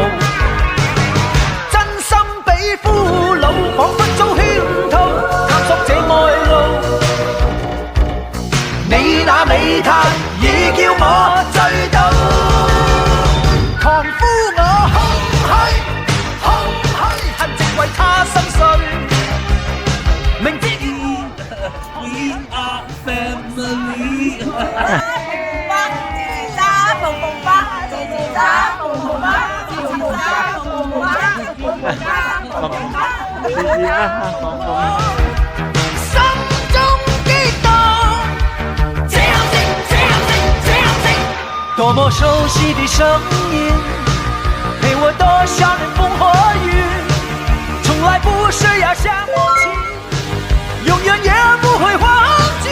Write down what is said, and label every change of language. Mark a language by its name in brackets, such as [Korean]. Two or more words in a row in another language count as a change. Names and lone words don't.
[Cantonese] 真心比俘虜，彷彿遭圈套，探索這愛路。你那美態已叫我醉倒，狂呼我空虛，恨直為他心碎。明知 [English] We are family。 [Cantonese] 心中激動，這樣靜，多麼熟悉的聲音，陪我多少年風和雨，從來不是要想不起，永遠也不會忘記。